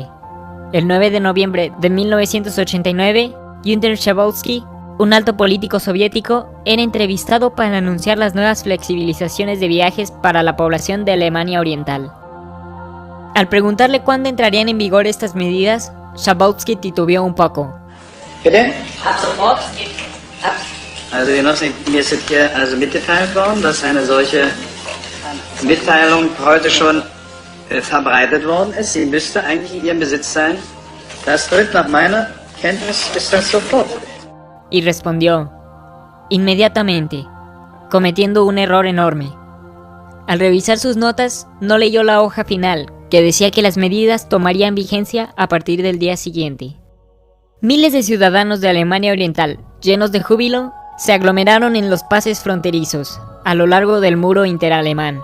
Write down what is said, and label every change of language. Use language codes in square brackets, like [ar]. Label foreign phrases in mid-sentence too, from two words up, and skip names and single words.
[es] El 9 de noviembre de 1989, Günter Schabowski, un alto político soviético, era entrevistado para anunciar las nuevas flexibilizaciones de viajes para la población de Alemania Oriental. Al preguntarle cuándo entrarían en vigor estas medidas, Schabowski titubeó un poco. [de] Bitte? Also Genossen, mir ist hier mitgeteilt worden, dass eine solche Mitteilung heute schon verbreitet worden ist. Sie müsste eigentlich in Ihrem Besitz sein. Das tritt nach meiner Kenntnis ist das sofort. [es] Y respondió, inmediatamente, cometiendo un error enorme. Al revisar sus notas, no leyó la hoja final, que decía que las medidas tomarían vigencia a partir del día siguiente. Miles de ciudadanos de Alemania Oriental, llenos de júbilo, se aglomeraron en los pases fronterizos, a lo largo del muro interalemán.